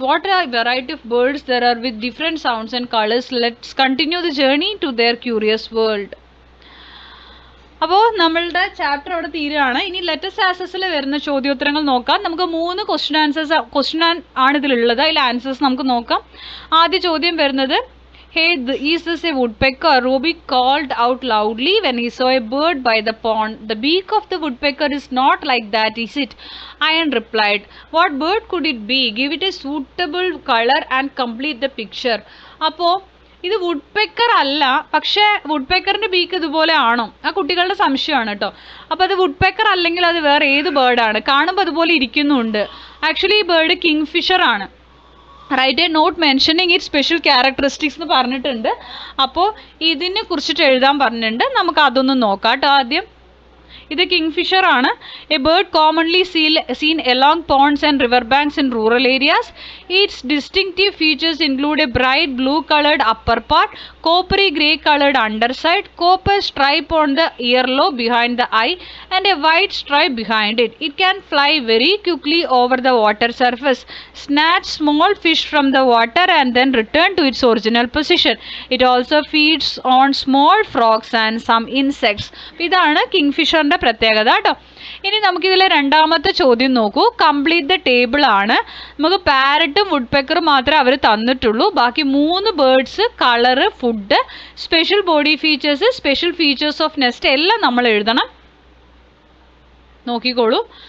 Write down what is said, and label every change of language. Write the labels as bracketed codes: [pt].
[en] What a variety of birds there are with different sounds and colors. Let's continue the journey to their curious world. [ml] അപ്പോൾ നമ്മളുടെ chapter അവിടെ തീരുകയാണ്. ഇനി let's ആൻസേഴ്സിൽ വരുന്ന ചോദ്യോത്തരങ്ങൾ നോക്കാം. നമുക്ക് 3 ക്വസ്റ്റ്യൻ ആണ് ഇതിലുള്ളത്. അതിൽ ആൻസേഴ്സ് നമുക്ക് നോക്കാം. ആദ്യ ചോദ്യം വരുന്നത്, [en] hey, is this a woodpecker? Roby called out loudly when he saw a bird by the pond. The beak of the woodpecker is not like that, is it? Ian replied. What bird could it be? Give it a suitable color and complete the picture. [ml] അപ്പോൾ ഇത് woodpecker അല്ല, പക്ഷേ വുഡ്പെക്കറിൻ്റെ beak ഇതുപോലെ ആണോ? ആ കുട്ടികളുടെ സംശയമാണ് കേട്ടോ. അപ്പോൾ അത് വുഡ്പെക്കർ അല്ലെങ്കിൽ അത് വേറെ ഏത് ബേർഡാണ്? കാണുമ്പോൾ അതുപോലെ ഇരിക്കുന്നുണ്ട്. ആക്ച്വലി ഈ ബേർഡ് കിങ്ഫിഷർ ആണ്. [en] write a note mentioning it special characteristics [ml] എന്ന് പറഞ്ഞിട്ടുണ്ട്. അപ്പോൾ ഇതിനെ കുറിച്ചിട്ട് എഴുതാൻ പറഞ്ഞിട്ടുണ്ട്. നമുക്ക് അതൊന്ന് നോക്കാം കേട്ടോ. ആദ്യം ഇത് കിങ്ഫിഷർ ആണ്. [en] A bird commonly seen along ponds and river banks in rural areas. Its distinctive features include a bright blue coloured upper part, coppery grey coloured underside, copper stripe on the ear lobe behind the eye and a white stripe behind it. It can fly very quickly over the water surface, snatch small fish from the water and then return to its original position. It also feeds on small frogs and some insects. [ml] ഇതാണ് കിങ്ഫിഷറിൻ്റെ പ്രത്യേകത കേട്ടോ. ഇനി നമുക്കിതിലെ രണ്ടാമത്തെ ചോദ്യം നോക്കൂ. Complete the table ആണ്. നമുക്ക് പാരറ്റും would പെക്കറും മാത്രമേ അവർ തന്നിട്ടുള്ളൂ. ബാക്കി 3 birds, colour, food, special body features, special features of nest എല്ലാം നമ്മൾ എഴുതണം. നോക്കിക്കോളൂ.